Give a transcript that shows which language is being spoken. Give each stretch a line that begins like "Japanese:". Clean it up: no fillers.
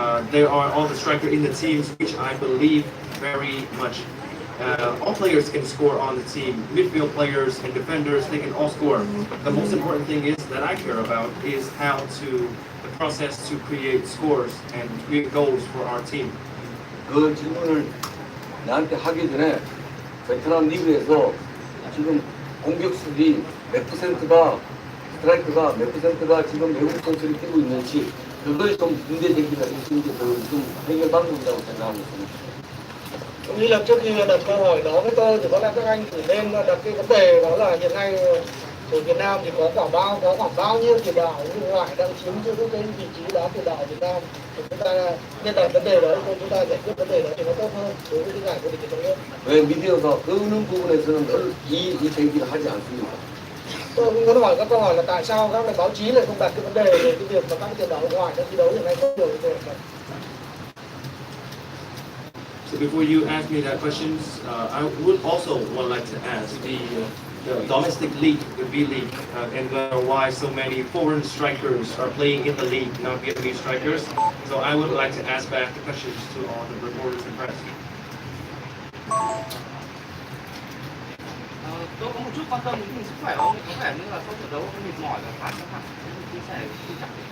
English: There are all the striker in the teams, which I believe very much. All players can score on the team. Midfield players and defenders, they can all score. The most important thing is that I care about is the process to create scores and create goals for our team.
Korean: 그 질문을 나한테 하기 전에 베트남 리그에서 지금 공격수들이 몇 퍼센트가 스트라이크가 몇 퍼센트가 지금 외국 선수들이 뛰고 있는지 그걸 좀 문제 제기가 있는 게 좀 해결 방법이라고 생각하고 있습니다.
Vietnamese: Tôi nghĩ là trước khi đặt câu hỏi đó với tôi thì có lẽ các anh thử nên đặt cái vấn đề đó là hiện nay ở Việt Nam thì có khoảng bao nhiêu tiền đạo nước ngoài đang chiếm giữ cái vị trí đá tiền đạo Việt Nam, thì chúng ta nên đặt vấn đề đó, chúng ta giải quyết vấn đề đó thì nó tốt hơn đối với cái giải vô địch trong nước.
Korean: 왜 미디어가 그런 부분에서는 늘 이 제기를 하지 않습니까?
Vietnamese: Tôi cũng muốn hỏi các câu hỏi là tại sao các báo chí lại không đặt cái vấn đề về cái việc mà các tiền đạo nước ngoài đang thi đấu hiện nay có nhiều như thế này.
English: So before you ask me that questions, I would also like to ask the domestic league, the V League, and why so many foreign strikers are playing in the league, not Vietnamese strikers. So I would like to ask back the questions to all the reporters and press.
Vietnamese: Tôi có một chút quan tâm đến sức khỏe của ông, có vẻ như là sau trận đấu ông mệt mỏi và khá căng thẳng, chia sẻ chia sẻ.